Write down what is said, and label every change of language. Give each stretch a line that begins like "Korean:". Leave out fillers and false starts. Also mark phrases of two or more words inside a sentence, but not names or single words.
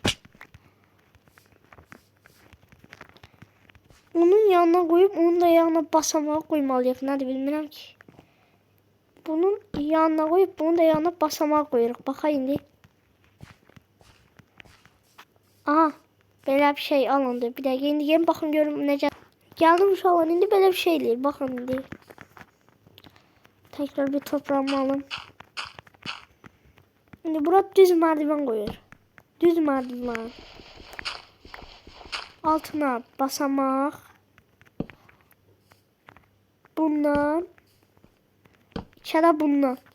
Azerbaijani: Onun yanına qoyub, onun da yanına basamağı qoymalıyıq. Nədir, bilmirəm ki. Bunun yanına qoyub, bunun da yanına basamağı qoyuruq. Baxa indi. Aha, belə bir şey alındı. Bir dəqiqə, indi gəlin baxın görüm necə. Gəldim uşaqlar, indi belə bir şey eləyir. Baxın indi.
Turkish: Tekrar bir toprağımı alın. Şimdi burada düz merdiven koyuyor. Düz merdiven. Altına basamak. Bundan. İçeri bundan.